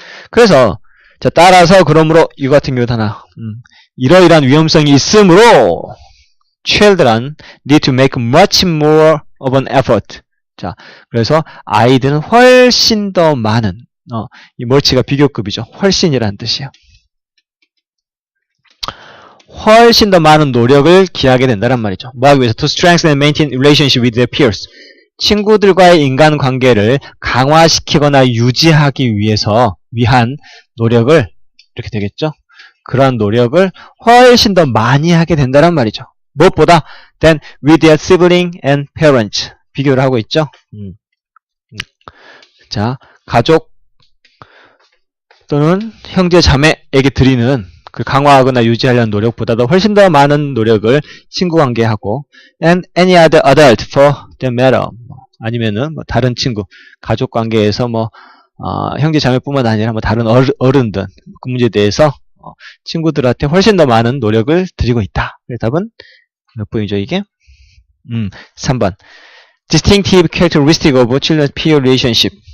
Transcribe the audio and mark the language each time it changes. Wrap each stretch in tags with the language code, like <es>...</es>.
<ko>그래서 자, 따라서 그러므로 이거 같은 경우도 하나 이러이러한 위험성이 있으므로</ko> <en>children need to make much more of an effort.</en> <ko>자, 그래서 아이들은 훨씬 더 많은 이 much가 비교급이죠. 훨씬이라는 뜻이에요. 훨씬 더 많은 노력을 기하게 된다는 말이죠. 뭐 하기 위해서?</ko> <en>To strengthen and maintain relationship with their peers.</en> <ko>친구들과의 인간관계를 강화시키거나 유지하기 위한 노력을 이렇게 되겠죠. 그러한 노력을 훨씬 더 많이 하게 된다는 말이죠. 무엇보다</ko> <en>than with their sibling and parents.</en> <ko>비교를 하고 있죠. 자, 가족 또는 형제 자매에게 드리는 그 강화하거나 유지하려는 노력보다도 훨씬 더 많은 노력을 친구관계하고</ko> <en>and any other adult for that matter.</en> <ko>아니면은 뭐 다른 친구, 가족 관계에서 뭐 형제 자매뿐만 아니라 뭐 다른 어른들 그 문제에 대해서 친구들한테 훨씬 더 많은 노력을 드리고 있다. 그래서 답은 몇 번이죠 이게? 3번.</ko> <en>Distinctive characteristic of children's peer relationship.</en>